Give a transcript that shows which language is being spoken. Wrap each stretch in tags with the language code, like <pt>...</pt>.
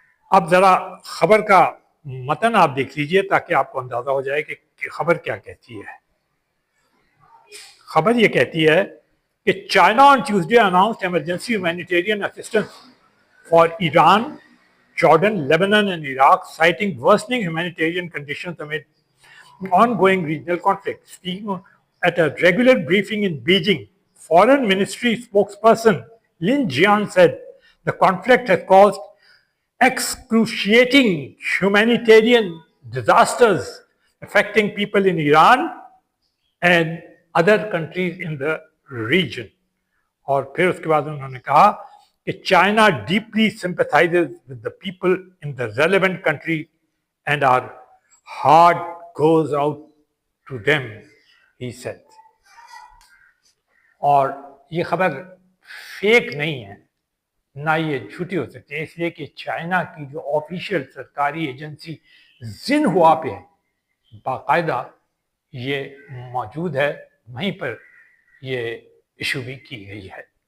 <ur>اب ذرا خبر کا متن آپ دیکھ لیجئے تاکہ آپ کو اندازہ ہو جائے کہ خبر کیا کہتی ہے. خبر یہ کہتی ہے کہ</ur> <en>China on Tuesday announced emergency humanitarian assistance for Iran, Jordan, Lebanon and Iraq, citing worsening humanitarian conditions amid ongoing regional conflict. Speaking at a regular briefing in Beijing, Foreign Ministry spokesperson Lin Jian said the conflict has caused excruciating humanitarian disasters affecting people in Iran and other countries in the region.</en> <ur>اور پھر اس کے بعد انہوں نے کہا کہ</ur> <en>China deeply sympathizes with the people in the relevant country and our heart goes out to them, he said.</en> <ur>اور یہ خبر فیک نہیں ہے, نہ یہ جھوٹی ہو سکتی ہے, اس لیے کہ چائنا کی جو آفیشیل سرکاری ایجنسی زنہوا پہ ہے باقاعدہ یہ موجود ہے, وہیں پر یہ ایشو بھی کی گئی ہے.</ur>